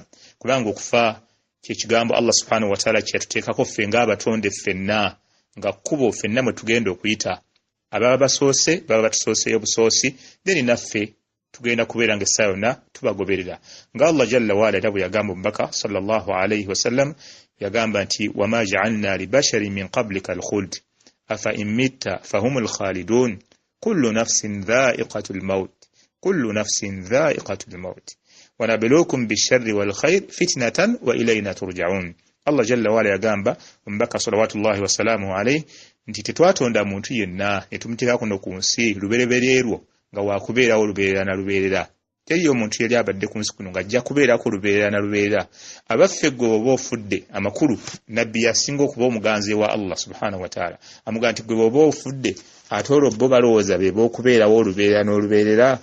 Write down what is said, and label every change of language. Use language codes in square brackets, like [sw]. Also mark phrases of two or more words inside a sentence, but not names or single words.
[lg] Kubanga okufa kyekigambo Allah [ar] سبحانه وتعالى [lg] kyatuteekako ffe ng'abatonde ffenna nga kkubo ffenna mwe tugenda okuyita. Ababa basoose baba batusooseyo obusoosi, then naffe tugenda kubeera ng'essaawa yonna tubagoberera. [ar] Nga Allah جل وعلا [lg] era bwe yagamba omubaka [ar] صلى الله عليه وسلم [lg] yagamba nti [ar] وما جعلنا لبشر من قبلك الخلد أفإن مت فهم الخالدون كل نفس ذائقة الموت كل نفس ذائقة الموت ونبلوكم بالشر والخير فتنة وإلينا ترجعون. [lg] Allah [ar] جل وعلا [lg] yagamba omubaka [ar] صلوات الله وسلامه عليه [lg] nti tetwatonda muntu yenna ne tumuteekako no ku nsi luberebererwo nga waakubeerawo lubeerera na lubeerera. Teriyo omuntu yali abadde ku nsi kuno ng'ajja kubeerako lubeerera na lubeerera. Abaffe gwe bw'oba ofudde, amakulu nabbi yasinga okuba omuganzi wa Allah [ar] سبحانه وتعالى [lg] amugamba nti gwe bw'oba ofudde ate olwo bo balowooza be b'okubeerawo olubeerera n'olubeerera.